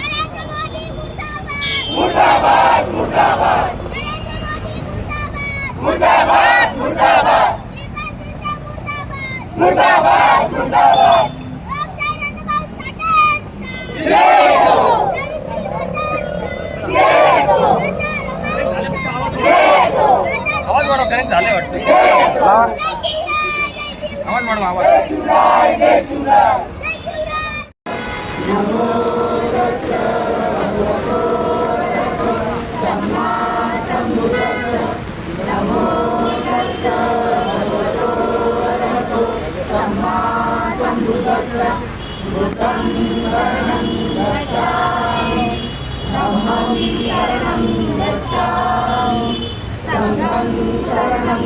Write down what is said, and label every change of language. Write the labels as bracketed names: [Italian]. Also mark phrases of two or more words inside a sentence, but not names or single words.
[Marathi] मुर्दाबाद मुर्दाबाद मुर्दाबाद मुर्दाबाद मुर्दाबाद मुर्दाबाद। जय हो जय हो जय हो। आवाज वाढव करेक्ट झाले वाटतं। आवाज वाढव आवाज। जय शिवराय जय शिवराय। [Pali] नमो तस्स भगवतो सम्मा सम्बुद्धस्स। नमो तस्स भगवतो सम्मा सम्बुद्धस्स। बुद्धं शरणं गच्छामि, धम्मं शरणं गच्छामि, संघं शरणं